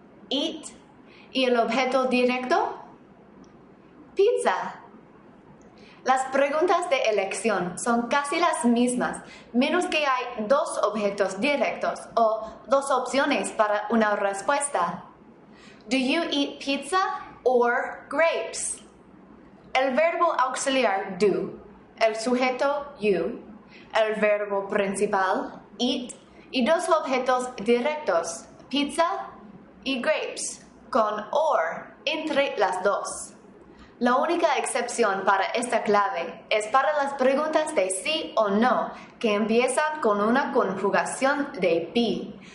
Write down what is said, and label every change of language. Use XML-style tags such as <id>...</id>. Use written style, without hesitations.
<es>Eat. ¿Y el objeto directo? Pizza. Las preguntas de elección son casi las mismas, menos que hay dos objetos directos o dos opciones para una respuesta.</es> <en>Do you eat pizza or grapes?</en> <es>El verbo auxiliar do, el sujeto you, el verbo principal eat y dos objetos directos, pizza y grapes, con or entre las dos. La única excepción para esta clave es para las preguntas de sí o no que empiezan con una conjugación de be.</es>